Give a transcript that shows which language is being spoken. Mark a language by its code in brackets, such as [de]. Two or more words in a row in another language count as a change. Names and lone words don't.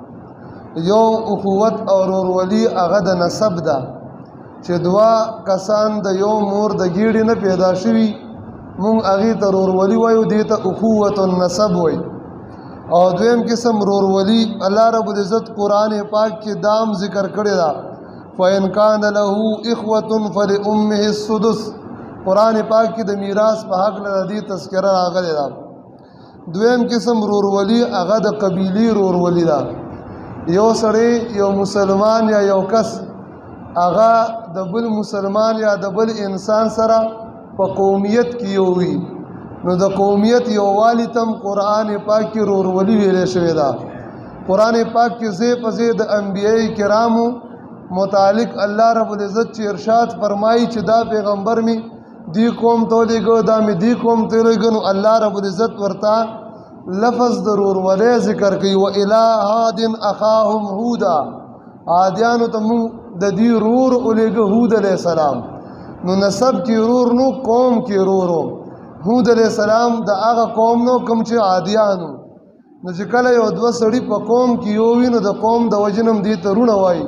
[ps] یو اخوت او رورولي هغه د نسب ده چې دوه کسان د یو مور د ګیډې نه پیدا شوي مونږ هغې ته رورولي وایو، دې ته [ar] اخوت النسب [ps] وایي. او دویم قسم رورولي [ar] الله رب العزت [ps] قرآن پاک کې دام ذکر کړی ده [ar] فإن كان له إخوة فلأمه السدس. [ps] قرآن پاک کې د میراث په حق نه د دې تذکره راغلی ده. دویم قسم رورولي هغه د قبیلې رورولي ده. یو سړی یو مسلمان یا یو کس هغه د بل مسلمان یا د بل انسان سره په قومیت کې یو وي، نو د قومیت یووالي تم قرآن پاک کې رورولي ویلې شوې ده. قرآن پاک کې ځای په ځای د انبیاء کرامو متعلق [ar] الله رب العزت [ps] چې ارشاد فرمایي چې دا پیغمبر می دی قوم ته لېږه، دا می دی قوم ته لېږه، نو [ar] الله رب العزت [ps] ورته لفظ د رورولۍ ذکر کوي. [ar] وإلى عاد أخاهم هودا. [ps] عادیانو ته مونږ د دې رور ولېږه هود [ar] علیه السلام. [ps] نو نسب کې رور نو قوم کې رورو. هود [ar] علیه السلام [ps] د هغه قوم نو کوم چې عادیانو. نو چې کله یو دوه سړي په قوم کې یو وي نو د قوم د وجې نه هم دې ته رونه وایي.